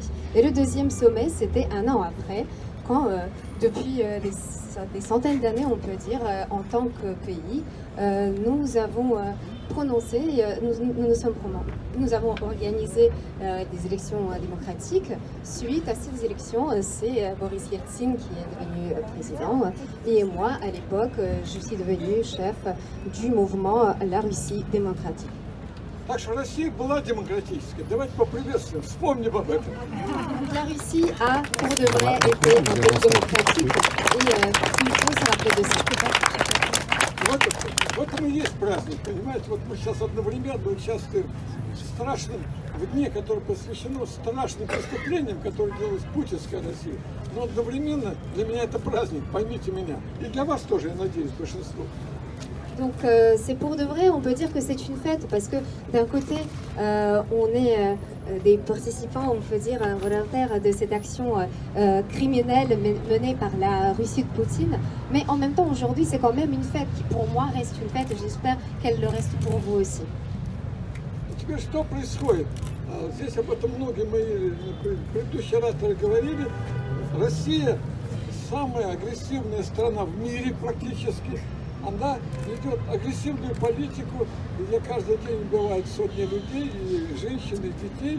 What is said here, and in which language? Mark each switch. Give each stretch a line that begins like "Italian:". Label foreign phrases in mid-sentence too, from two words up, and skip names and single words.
French: Et le deuxième sommet, c'était un an après, quand depuis des centaines d'années, on peut dire, en tant que pays, nous avons prononcé, nous avons organisé des élections démocratiques. Suite à ces élections, c'est Boris Yeltsin qui est devenu président et moi, à l'époque, je suis devenue chef du mouvement La Russie démocratique.
Russian: Так что Россия была демократической. Давайте поприветствуем, вспомним об этом.
French: La Russie a, pour de vrai, été un pays démocratique et il faut se rappeler de ça.
Russian: В этом и есть праздник, понимаете? Вот мы сейчас одновременно участвуем в страшном, в дне, которое посвящено страшным преступлениям, которые делает путинская Россия. Но одновременно для меня это праздник, поймите меня. И для вас тоже, я надеюсь, большинство.
French: Donc c'est pour de vrai, on peut dire que c'est une fête parce que d'un côté on est des participants, on peut dire volontaires de cette action criminelle menée par la Russie de Poutine, mais en même temps aujourd'hui c'est quand même une fête qui pour moi reste une fête et j'espère qu'elle le reste pour vous aussi.
Russian: Теперь что происходит? Здесь об этом многие мои предыдущие ораторы говорили. Россия самая агрессивная страна в мире практически. Она ведет агрессивную политику, где каждый день убивают сотни людей, и женщин, и детей.